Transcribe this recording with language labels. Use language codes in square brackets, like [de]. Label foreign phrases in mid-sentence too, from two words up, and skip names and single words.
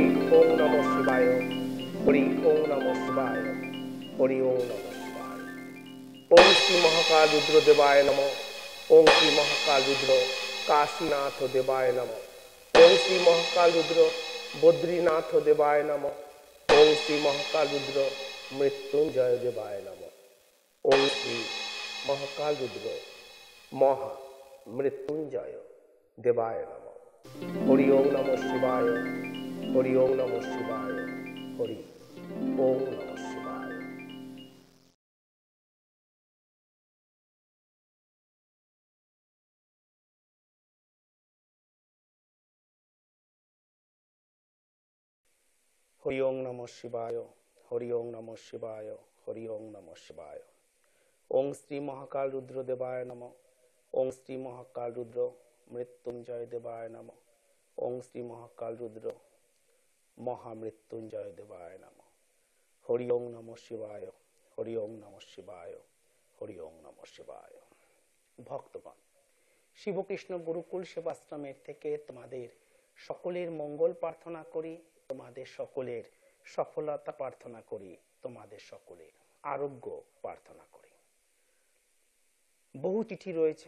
[sa] ওম নমঃ শিবায়। হরি ওম নমঃ শিবায়। হরি ওম নমঃ শিবায়। ওম শ্রী মহাকাল রুদ্র দেবায় নমঃ। ওম শ্রী মহাকাল রুদ্র কাশীনাথ দেবায় নমঃ। ওম শ্রী মহাকাল রুদ্র বদ্রীনাথ দেবায় নমঃ। ওম শ্রী মহাকাল রুদ্র মৃত্যুঞ্জয় দেবায় নমঃ। ওম শ্রী মহাকাল রুদ্র মহা মৃত্যুঞ্জয় দেবায় নমঃ। হরি ওম নমঃ শিবায়। হরি ওম নমঃ শিবায়। হরি ওম নমঃ শিবায়। হরি ওম নমঃ শিবায়। হরি ওম নমঃ শিবায়। হরি ওম নমঃ শিবায়। ওম শ্রী মহাকাল রুদ্র দেবায় নমঃ। ওম শ্রী মহাকাল রুদ্র মৃত্যুঞ্জয় দেবায় নমঃ। ওম শ্রী মহাকাল রুদ্র মহামৃত্যুঞ্জয় দেবায় নমঃ। হরি ওম নমঃ শিবায়। হরি ওম নমঃ শিবায়। হরি ওম নমঃ শিবায়। [bn] ভক্তগণ, শিবকৃষ্ণ গুরুকুল সেবাশ্রমের থেকে তোমাদের সকলের মঙ্গল প্রার্থনা করি, তোমাদের সকলের সফলতা প্রার্থনা করি, তোমাদের সকলের আরোগ্য প্রার্থনা করি। বহু চিঠি রয়েছে।